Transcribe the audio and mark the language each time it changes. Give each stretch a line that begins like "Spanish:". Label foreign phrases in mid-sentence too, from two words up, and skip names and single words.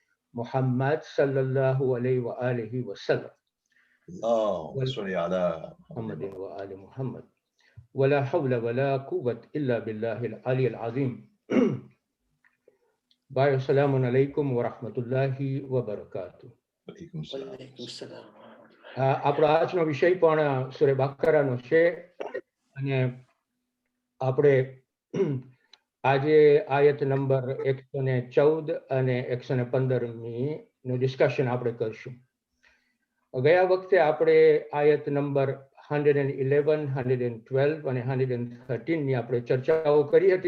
Arabic: محمد صلى الله عليه وعلى آله وسلم. اللهم Wal صل على محمد Muhammadin وعلى وآل محمد. ولا حول ولا قوة إلا بالله العلي العظيم. Bayo، سلام عليكم ورحمة الله وبركاته. عليكم السلام. وعليكم السلام.
Gujarati: આપણો આજનો વિષય પણ સૂરે બકરાનો છે અને આપણે આજે આયત નંબર 114 અને 115 નું ડિસ્કશન આપણે કરશું. ગયા વખતે આપણે આયત નંબર 111, 112 અને 113 ની આપણે ચર્ચાઓ કરી હતી.